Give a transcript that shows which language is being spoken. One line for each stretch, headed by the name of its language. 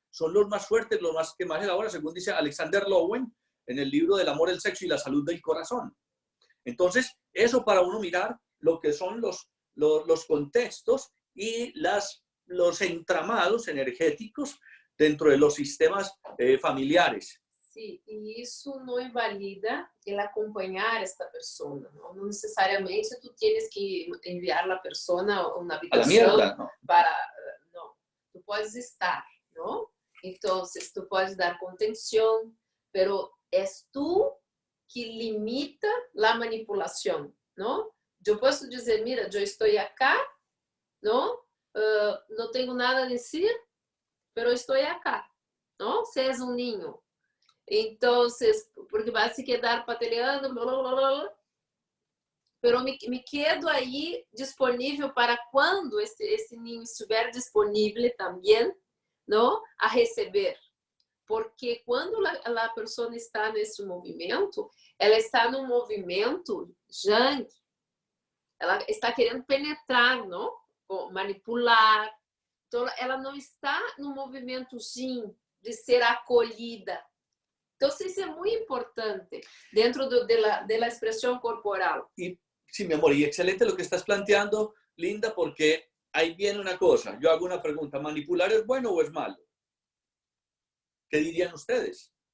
Spanish: Son los más fuertes, los más que más elabora, según dice Alexander Lowen en el libro del amor, el sexo y la salud del corazón. Entonces, eso para uno mirar lo que son los contextos y los entramados energéticos dentro de los sistemas familiares.
Portuguese: Sí, e isso não invalida ele acompanhar esta pessoa, não? Não necessariamente
Spanish: tu tienes que enviar
Portuguese: a pessoa a uma habitação para... Não, tu podes estar, não? Então, tu podes dar contenção, pero és tu que limita a manipulação, não? Eu posso dizer, mira, eu estou acá, não? Não tenho nada a dizer, pero estou acá, não? Se és um ninho.
Spanish: Entonces, porque vas a quedar pataleando, pero me quedo ahí
Portuguese: disponível para quando esse ninho estiver disponível também, não, a receber. Porque quando a pessoa está nesse movimento, ela está no movimento yang, ela está querendo penetrar, não? Manipular. Então, ela não está no movimento yin, de ser acolhida.
Spanish: Entonces, eso es muy importante dentro de la expresión corporal. Y sí, mi amor, y excelente lo que estás planteando, Linda, porque ahí viene una cosa. Yo hago una pregunta, ¿manipular es bueno o es malo? ¿Qué dirían ustedes?